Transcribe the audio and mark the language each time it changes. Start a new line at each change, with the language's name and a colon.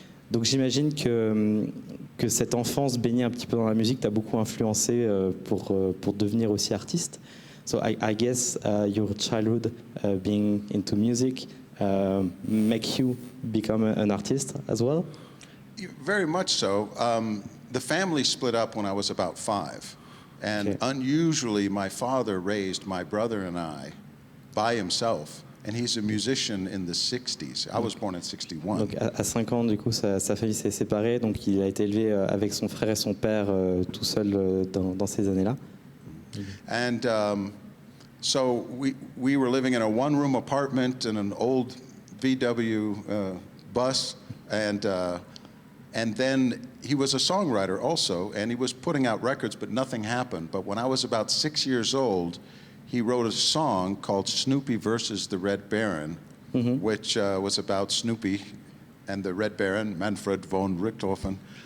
French: Donc j'imagine que cette enfance baignée un petit peu dans la musique t'a beaucoup influencé pour devenir aussi artiste.
English: So I guess your childhood being into music make you become an artist as well? Very much so. The family split up when I was about 5. And unusually, my father raised my brother and I by himself. And he's a musician in the 60s. I was born in 61.
French: Donc à 5 ans, du coup, sa famille s'est séparée. Donc il a été élevé avec son frère et son père tout seul dans ces années-là.
English: And so we were living in a one-room apartment in an old VW bus. And then he was a songwriter also. And he was putting out records, but nothing happened. But when I was about 6 years old, he wrote a song called Snoopy versus the Red Baron, which was about Snoopy and the Red Baron, Manfred von Richthofen.